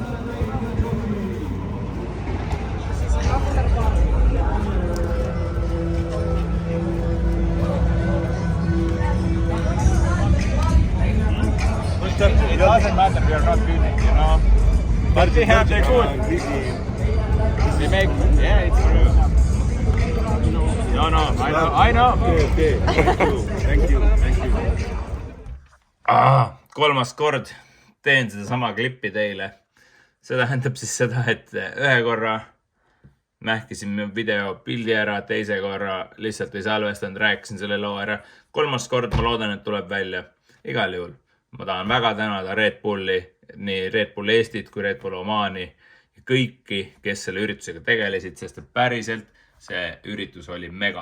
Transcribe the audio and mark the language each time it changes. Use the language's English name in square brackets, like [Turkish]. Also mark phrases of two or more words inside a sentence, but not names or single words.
[English] It doesn't matter, we are not winning, you know. But we have the good. We make, yeah, it's true. No, I know. Okay. Thank you. [Estonian] Kolmas kord teen sedasama klippi teile. See tähendab siis seda, et ühe korra mähkisin video pildi ära, teise korra lihtsalt ei salvestanud, rääkisin selle loo ära. Kolmas kord ma loodan, et tuleb välja. Igal juhul ma tahan väga tänada Red Bulli, nii Red Bull Eestit kui Red Bull Omaani ja kõiki, kes selle üritusega tegelesid, sest et päriselt see üritus oli mega.